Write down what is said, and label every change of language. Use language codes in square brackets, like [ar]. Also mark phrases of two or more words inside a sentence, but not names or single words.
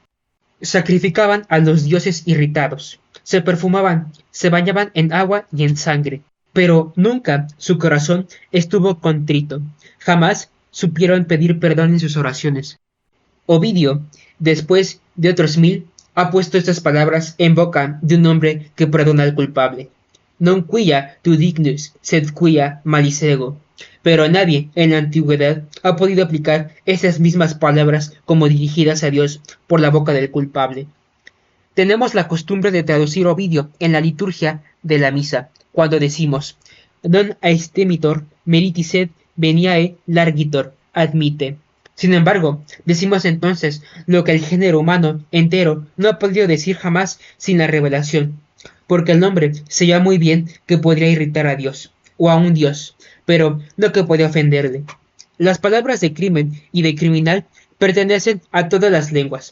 [es] Sacrificaban a los dioses irritados, se perfumaban, se bañaban en agua y en sangre, pero nunca su corazón estuvo contrito, jamás supieron pedir perdón en sus oraciones. Ovidio, después de otros 1000, ha puesto estas palabras en boca de un hombre que perdona al culpable. [la] Non quia tu dignus, sed quia malicego. [es] Pero nadie en la antigüedad ha podido aplicar esas mismas palabras como dirigidas a Dios por la boca del culpable. Tenemos la costumbre de traducir Ovidio en la liturgia de la misa, cuando decimos [la] non aestemitor meriti sed veniae largitor admite. [es] Sin embargo, decimos entonces lo que el género humano entero no ha podido decir jamás sin la revelación, porque el hombre sabía muy bien que podría irritar a Dios, o a un Dios, pero no que podía ofenderle. Las palabras de crimen y de criminal pertenecen a todas las lenguas.